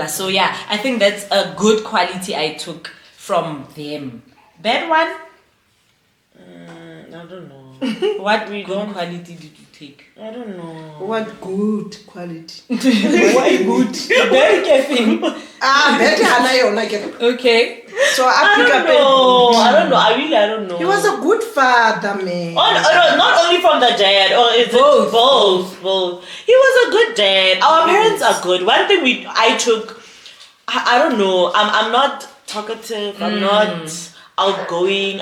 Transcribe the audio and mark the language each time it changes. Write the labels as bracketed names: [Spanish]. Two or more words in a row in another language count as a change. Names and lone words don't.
[English] So yeah, I think that's a good quality I took from them. Bad one? I don't know. What good quality did you take? take? I don't know. What good quality? Why good? Very careful. Better hana yona ke. Okay. So I I pick don't up know. I don't know. I don't know. He was a good father, man. Oh, no, not only from the dad, or is Both. it both? He was a good dad. Our parents are good. One thing I took, I don't know. I'm not talkative. I'm not outgoing.